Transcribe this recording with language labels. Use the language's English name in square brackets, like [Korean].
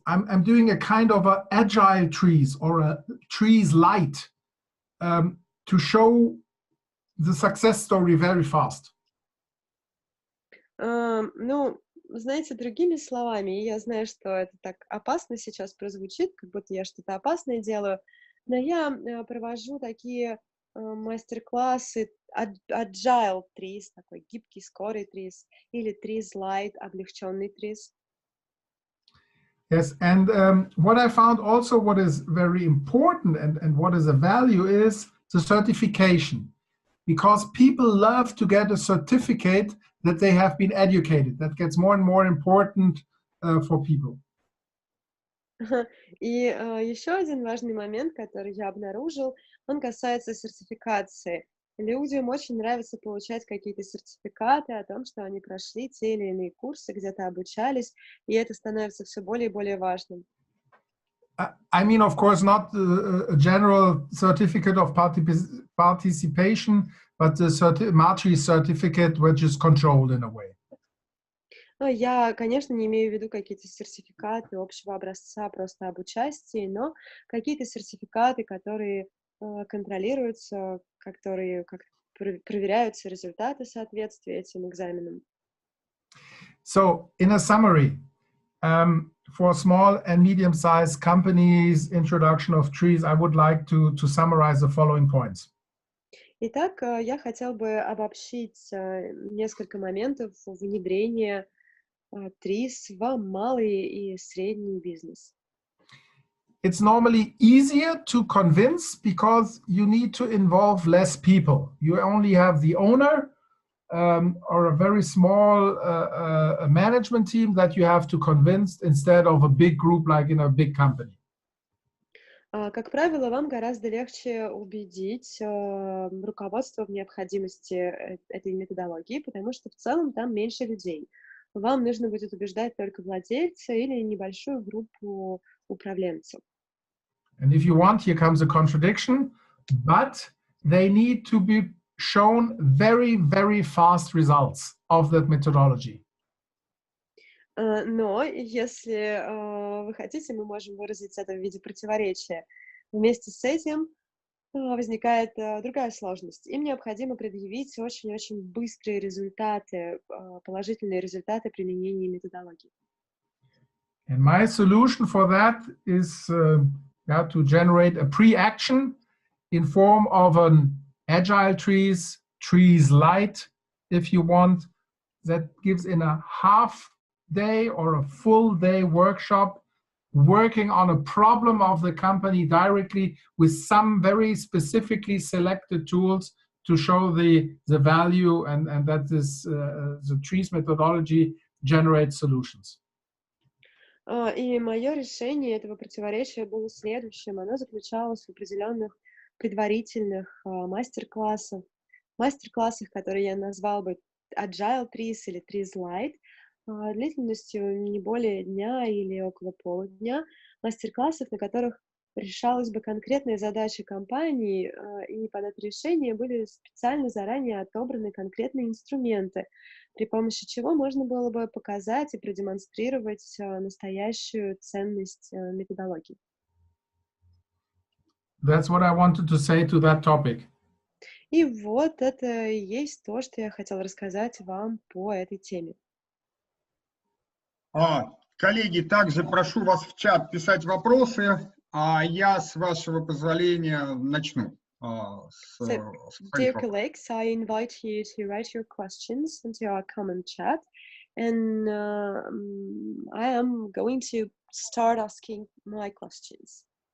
[English] I'm doing a kind of a agile trees or a trees light to show the success story very fast. [Russian] Ну, знаете, другими словами, я знаю, что это так опасно сейчас прозвучит, как будто я что-то опасное делаю, но я провожу такие мастер-классы agile ТРИЗ, такой гибкий, скорый ТРИЗ, или ТРИЗ Light, облегченный ТРИЗ. [English] Yes, and what I found also, what is very important and what is a value is the certification, because people love to get a certificate that they have been educated. That gets more and more important for people. [Russian] И еще один важный момент, который я обнаружил, он касается сертификации. Людям очень нравится получать какие-то сертификаты о том, что они прошли те или иные курсы, где-то обучались, и это становится все более и более важным. [English] I mean, of course, not a general certificate of participation, but the matrix certificate, which is controlled in a way. [Russian] Я, конечно, не имею в виду какие-то сертификаты общего образца просто об участии, но какие-то сертификаты, которые контролируются, которые проверяются результаты соответствия этим экзаменам. [English] So, in a summary, for small and medium-sized companies, introduction of ТРИЗ, I would like to summarize the following points. [Russian] Итак, я хотел бы обобщить несколько моментов внедрения ТРИЗ в малый и средний бизнес. [English] It's normally easier to convince because you need to involve less people. You only have the owner or a very small management team that you have to convince instead of a big group like in a big company. [Russian] Как правило, вам гораздо легче убедить руководство в необходимости этой методологии, потому что в целом там меньше людей. Вам нужно будет убеждать только владельца или небольшую группу управленцев. [English] And if you want, here comes a contradiction, but they need to be shown very, very fast results of that methodology. [Russian] Но если вы хотите, мы можем выразить это в виде противоречия. Вместе с этим возникает другая сложность. Им необходимо предъявить очень-очень быстрые результаты, положительные результаты применения методологии. [English] And my solution for that is to generate a pre-action in form of an agile ТРИЗ light, if you want, that gives in a half day or a full day workshop working on a problem of the company directly with some very specifically selected tools to show the value and that this the ТРИЗ methodology generates solutions. [Russian] И мое решение этого противоречия было следующим. Оно заключалось в определенных предварительных мастер-классах, которые я назвал бы Agile ТРИЗ или ТРИЗ Light, длительностью не более дня или около полудня, мастер-классов, на которых решалась бы конкретная задача компании, и под это решение были специально заранее отобраны конкретные инструменты, при помощи чего можно было бы показать и продемонстрировать настоящую ценность методологии. [English] That's what I wanted to say to that topic. [Russian] И вот это и есть то, что я хотела рассказать вам по этой теме. Коллеги, также прошу вас в чат писать вопросы, а я, с вашего позволения, начну. [English] Dear colleagues, I invite you to write your questions into our comment chat, and I am going to start asking my questions.